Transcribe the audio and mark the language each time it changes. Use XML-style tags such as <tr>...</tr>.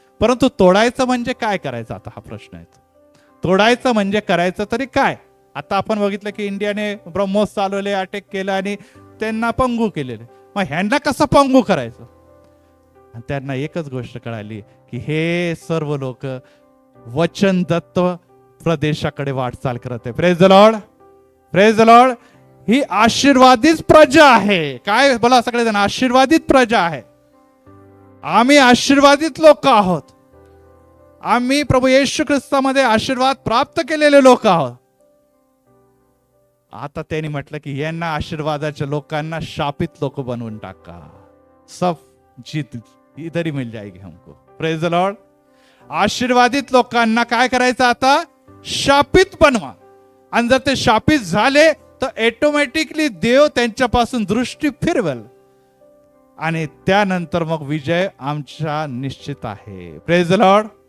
<mr>परंतु तोडायचं म्हणजे काय करायचं, आता हा प्रश्न आहे. तोडायचं म्हणजे करायचं तरी काय? आता आपण बघितलं की इंडियाने ब्रह्मोस चालवले, अटॅक केलं आणि त्यांना पंगू केलेले. मग ह्यांना कसं पंगू करायचं? आणि त्यांना एकच गोष्ट कळाली की हे सर्व लोक वचन दत्त प्रदेशाकडे वाटचाल करत आहे.</mr> <en>Praise the lord, praise the lord.</en> <mr>ही आशीर्वादित प्रजा आहे. काय बोला सगळेजण, आशीर्वादित प्रजा आहे. आम्ही आशीर्वादित लोक आहोत. आम्ही प्रभू येशू ख्रिस्तामध्ये आशीर्वाद प्राप्त केलेले लोक आहोत. आता त्यांनी म्हटलं की यांना आशीर्वादाच्या लोकांना शापित लोक बनवून टाका.</mr> <hi>सब जीत इधर ही मिल जाएगी हमको.</hi> <en>Praise the lord.</en> <mr>आशीर्वादित लोकांना काय करायचं, आता शापित बनवा. आणि जर ते शापित झाले तर ऑटोमॅटिकली देव त्यांच्यापासून दृष्टी फिरवेल आणि त्यानंतर मग विजय आमचा निश्चित आहे.</mr> <en>Praise the lord.</en>